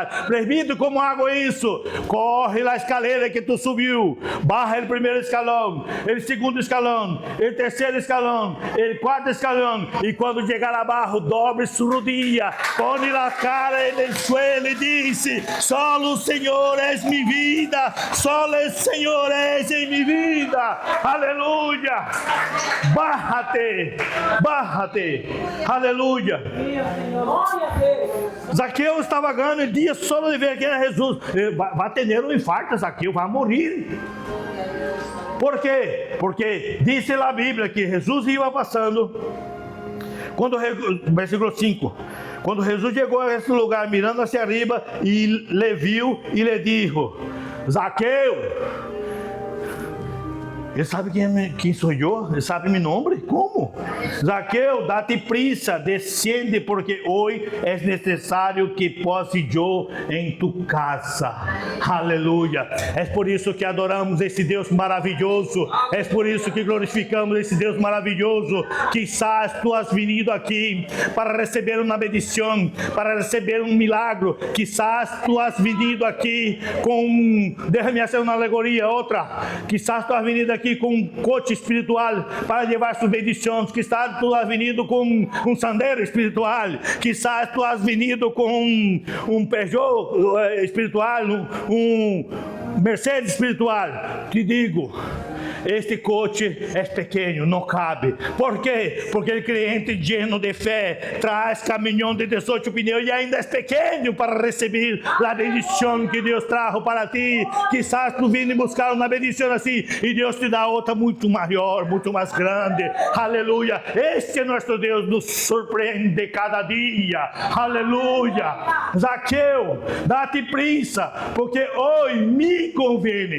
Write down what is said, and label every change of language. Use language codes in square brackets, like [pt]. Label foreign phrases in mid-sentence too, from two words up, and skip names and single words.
[pt] Presbítero, como hago isso? Corre a escalera que tu subiu. Baja o primeiro escalão, o segundo escalão, o terceiro escalão, o quarto escalão. E quando chegar abaixo, dobre sua rodilha, põe a cara no suelo e disse: solo o Senhor es mi vida, [es] solo el Señor es en mi vida. Aleluya. Bájate, bájate. Aleluya. [pt] Zaqueu estava ganhando el dia solo de ver quem era Jesus. Vai ter um infarto, Zaqueu, vai morrer. Por quê? Porque diz a Bíblia que Jesus ia passando. Versículo 5. Quando Jesus chegou a esse lugar, [es] mirando hacia arriba, [pt] e le viu e le dijo: Zaqueu. Ele sabe quem sou eu? Ele sabe meu nome? Como? Zaqueu, [es] date prisa, desciende, [pt] porque hoje é necessário que posse eu em tu casa. Aleluia. É por isso que adoramos esse Deus maravilhoso. É por isso que glorificamos esse Deus maravilhoso. [es] Quizás tu has venido [pt] aqui para receber uma bendição, para receber um milagre. [es] Quizás tu has venido [pt] aqui com, deixa-me fazer uma alegoria, outra. [es] Quizás tu has venido [pt] aqui com um coche espiritual para levar suas bendições. [es] Quizás tu has venido [pt] com um sandero espiritual. [es] Quizás tu has venido [pt] com um Peugeot espiritual, um Mercedes espiritual. Te digo, este coche é pequeno, não cabe. Por quê? Porque o cliente lleno de fé traz caminhão de 18 pneus e ainda é pequeno para receber a bendição que Deus trajo para ti. Quizás tu vim buscar uma bendição assim e Deus te dá outra muito maior, muito mais grande. Aleluia. Este é nosso Deus, nos surpreende cada dia. Aleluia. Zaqueu, dá-te prisa, porque hoje me convém.